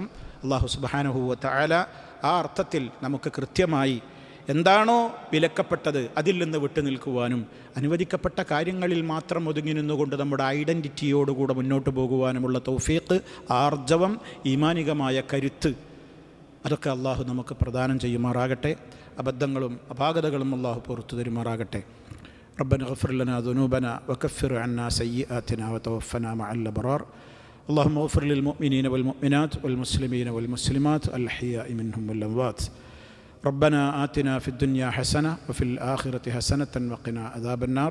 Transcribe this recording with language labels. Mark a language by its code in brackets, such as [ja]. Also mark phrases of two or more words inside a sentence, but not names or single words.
[ar] الله سبحانه وتعالى [ml] ആ അർത്ഥത്തിൽ നമുക്ക് കൃത്യമായി എന്താണോ വിലക്കപ്പെട്ടത് അതിൽ നിന്ന് വിട്ടു നിൽക്കുവാനും അനുവദിക്കപ്പെട്ട കാര്യങ്ങളിൽ മാത്രം ഒതുങ്ങി നിന്നുകൊണ്ട് നമ്മുടെ ഐഡൻറ്റിറ്റിയോടുകൂടെ മുന്നോട്ട് പോകുവാനുമുള്ള തൗഫീഖ്, ആർജവം, ഈമാനികമായ കരുത്ത്, അതൊക്കെ അള്ളാഹു നമുക്ക് പ്രദാനം ചെയ്യുമാറാകട്ടെ. അബദ്ധങ്ങളും അപാകതകളും അള്ളാഹു പുറത്തു തരുമാറാകട്ടെ. [ar] ربنا اغفر لنا ذنوبنا وكفر عنا سيئاتنا وتوفنا مع الأبرار. اللهم اغفر للمؤمنين والمؤمنات والمسلمين والمسلمات الأحياء منهم والأموات. ربنا آتنا في الدنيا حسنة وفي الآخرة حسنة وقنا عذاب النار.